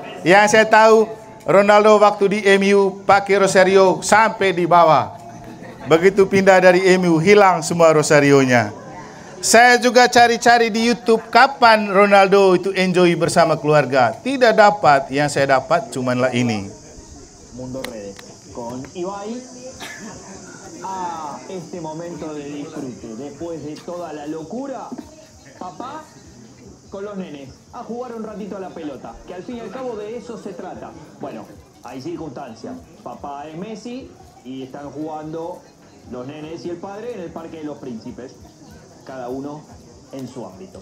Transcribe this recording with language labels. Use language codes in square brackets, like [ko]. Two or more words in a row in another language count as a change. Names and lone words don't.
[id] Yang saya tahu Ronaldo waktu di MU pakai rosario sampai di bawah. Begitu pindah dari MU hilang semua rosarionya. Saya juga cari-cari di YouTube kapan Ronaldo itu enjoy bersama keluarga. Tidak dapat, yang saya dapat cumanlah ini. [es] Mundo Redes con Ibai a este momento de disfrute después de toda la locura. Papá con los nenes a jugar un ratito a la pelota, que al fin y al cabo de eso se trata. Bueno, hay circunstancias. Papá es Messi y están jugando los nenes y el padre en el Parque de los Príncipes, cada uno en su ámbito.